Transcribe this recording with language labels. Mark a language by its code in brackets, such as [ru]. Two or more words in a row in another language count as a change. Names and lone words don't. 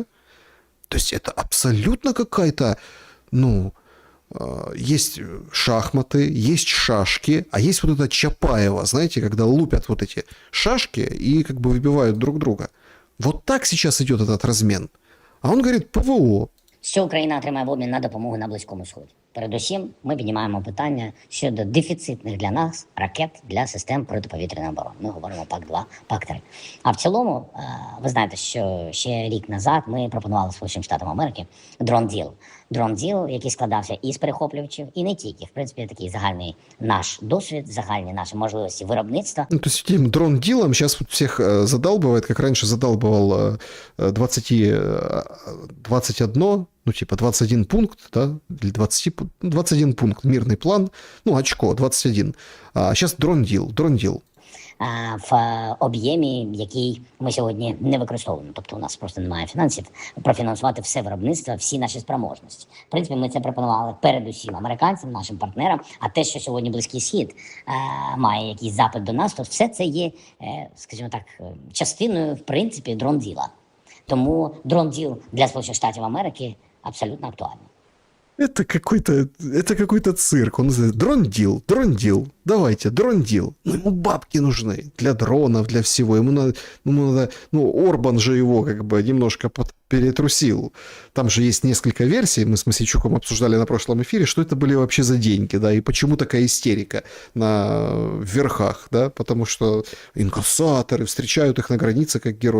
[ru] То есть это абсолютно какая-то, есть шахматы, есть шашки, а есть вот это Чапаева, знаете, когда лупят вот эти шашки и как бы выбивают друг друга. Вот так сейчас идет этот размен. А он говорит, ПВО. [uk] Що Україна отримає в обмін на допомогу на Близькому Сході? Передусім, ми піднімаємо питання щодо дефіцитних для нас ракет для систем протиповітряної оборони. Ми говоримо ПАК-2, ПАК-3. А в цілому, ви знаєте, що ще рік назад ми пропонували Сполученим Штатам Америки дрон-діл. Дрон-діл, який складався із перехоплювачів, і не тільки. В принципі, такий загальний наш досвід, загальні наші можливості виробництва. [ru] Ну, то есть этим дрон-дилом сейчас вот всех задалбывает, как раньше задалбывал 21, ну, типа 21 пункт, да, или 21 пункт, мирный план, ну, очко, 21. А сейчас дрон-дил. [uk] В об'ємі, який ми сьогодні не використовуємо. Тобто у нас просто немає фінансів профінансувати все виробництво, всі наші спроможності. В принципі, ми це пропонували передусім американцям, нашим партнерам, а те, що сьогодні Близький Схід має якийсь запит до нас, то все це є, скажімо так, частиною, в принципі, дрон-діла. Тому дрон-діл для Сполучених Штатів Америки абсолютно актуальний. [ru] Это какой-то цирк. Он называет дрон-дил. Давайте, дрон-дил. Ну, ему бабки нужны для дронов, для всего. Ему надо, Орбан же его как бы немножко перетрусил. Там же есть несколько версий. Мы с Мосейчуком обсуждали на прошлом эфире, что это были вообще за деньги, да, и почему такая истерика на верхах, да, потому что инкассаторы встречают их на границе как героев.